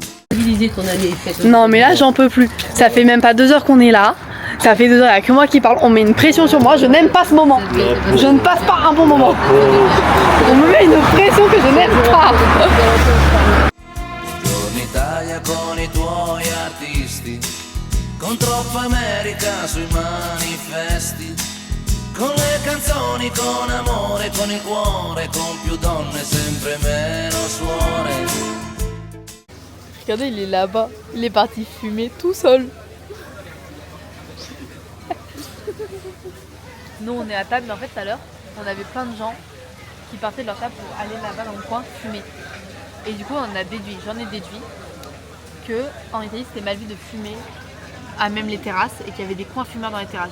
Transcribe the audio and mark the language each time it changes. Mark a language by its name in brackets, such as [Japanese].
[French] Stabiliser ton année faite. Non mais là j'en peux plus. Ça fait même pas 2 heures qu'on est là. Ça fait 2 heures, il n'y a que moi qui parle. On met une pression sur moi. Je n'aime pas ce moment. Je ne passe pas un bon moment. On me met une pression que je n'aime pas. [Italian] Torni Italia con I tuoi artisti, con troppa America sui manifesti, con le canzoni, con amore, con il cuore, con più donne, sempre meno suore. [French] Regardez, il est là-bas. Il est parti fumer tout seul. Nous, on est à table, mais en fait, tout à l'heure, on avait plein de gens qui partaient de leur table pour aller là-bas dans le coin fumer. Et du coup, j'en ai déduit que en Italie, c'était mal vu de fumer à même les terrasses et qu'il y avait des coins fumeurs dans les terrasses.